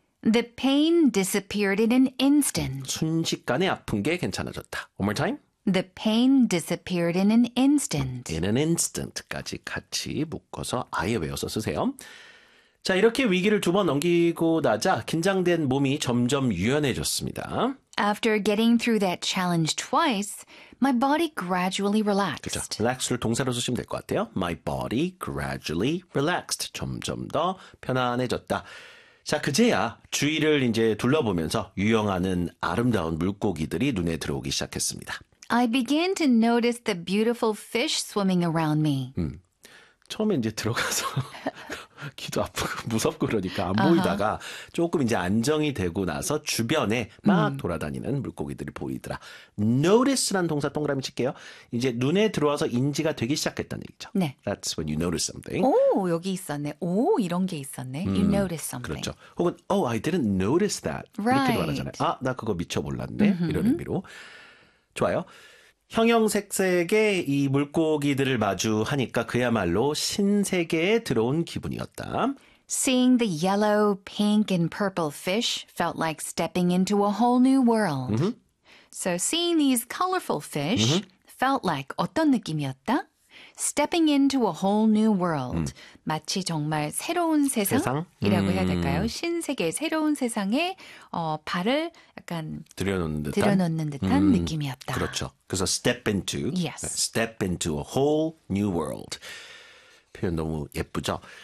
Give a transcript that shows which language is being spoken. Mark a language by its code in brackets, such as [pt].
[en] The pain disappeared in an instant. [ko] 순식간에 아픈 게 괜찮아졌다. [en] One more time. The pain disappeared in an instant. In an instant [ko] 까지 같이 묶어서 아예 외워서 쓰세요. 자, 이렇게 위기를 두 번 넘기고 나자 긴장된 몸이 점점 유연해졌습니다. [en] After getting through that challenge twice, my body gradually relaxed. [ko] 그렇죠. Relax를 동사로 쓰시면 될 것 같아요. [en] My body gradually relaxed. [ko] 점점 더 편안해졌다. 자, 그제야 주위를 이제 둘러보면서 유영하는 아름다운 물고기들이 눈에 들어오기 시작했습니다. [en] I began to notice the beautiful fish swimming around me. [ko] 처음에 이제 들어가서 귀도 아프고 무섭고 그러니까 안 보이다가 조금 이제 안정이 되고 나서 주변에 막 돌아다니는 물고기들이 보이더라. Notice란 동사 동그라미 칠게요. 이제 눈에 들어와서 인지가 되기 시작했다는 얘기죠. 네. [en] That's when you notice something. [ko] 오, 여기 있었네. 오, 이런 게 있었네. [en] You notice something. [ko] 그렇죠. 혹은 [en] Oh, I didn't notice that. Right. [ko] 이렇게도 말하잖아요. 아, 나 그거 미처 몰랐네. 이런 의미로. 좋아요. 형형색색의 이 물고기들을 마주하니까 그야말로 신세계에 들어온 기분이었다. [en] Seeing the yellow, pink, and purple fish felt like stepping into a whole new world. So seeing these colorful fish felt like [ko] 어떤 느낌이었다? [en] Stepping into a whole new world. [ko] 마치 정말 새로운 세상이라고 해야 될까요? 신세계, 새로운 세상에 발을 약간 들여놓는 듯한 느낌이었다. 그렇죠. 그래서 [en] step into. Yes. Step into a whole new world. [ko] 표현 너무 예쁘죠?